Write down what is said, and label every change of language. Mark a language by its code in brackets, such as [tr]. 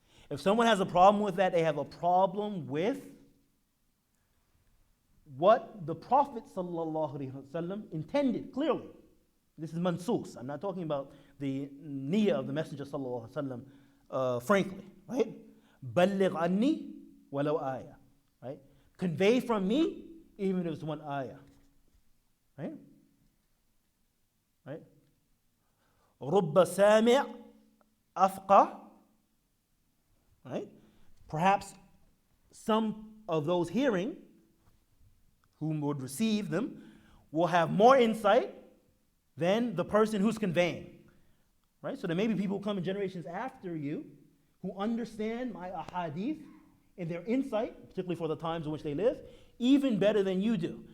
[en] If someone has a problem with that, they have a problem with what the Prophet ﷺ intended clearly. This is mansus. I'm not talking about the niyyah of the Messenger ﷺ, frankly, right? [ar] Balligh anni walau ayah, [en] right? Convey from me, even if it's one ayah, right? Right? [ar] رب سامع أفقه, [en] right? Perhaps some of those hearing, whom would receive them, will have more insight than the person who's conveying, right? So there may be people who come in generations after you who understand my ahadith and their insight, particularly for the times in which they live, even better than you do.